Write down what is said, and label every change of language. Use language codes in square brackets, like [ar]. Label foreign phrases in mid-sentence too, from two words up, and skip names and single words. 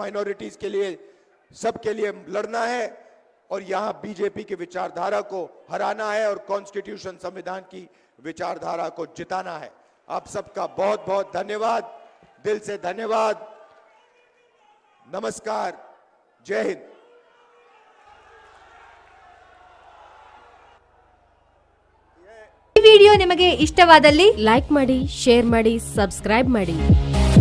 [hi] माइनॉरिटीज के लिए, सबके लिए लड़ना है। और यहां बीजेपी की विचारधारा को हराना है और कॉन्स्टिट्यूशन, संविधान की विचारधारा को जिताना है। आप सबका बहुत बहुत धन्यवाद, दिल से धन्यवाद। नमस्कार, जय हिंद। [kn] ಈ ವಿಡಿಯೋ ನಿಮಗೆ ಇಷ್ಟವಾದಲ್ಲಿ ಲೈಕ್ ಮಾಡಿ, ಶೇರ್ ಮಾಡಿ, ಸಬ್ಸ್ಕ್ರೈಬ್ ಮಾಡಿ.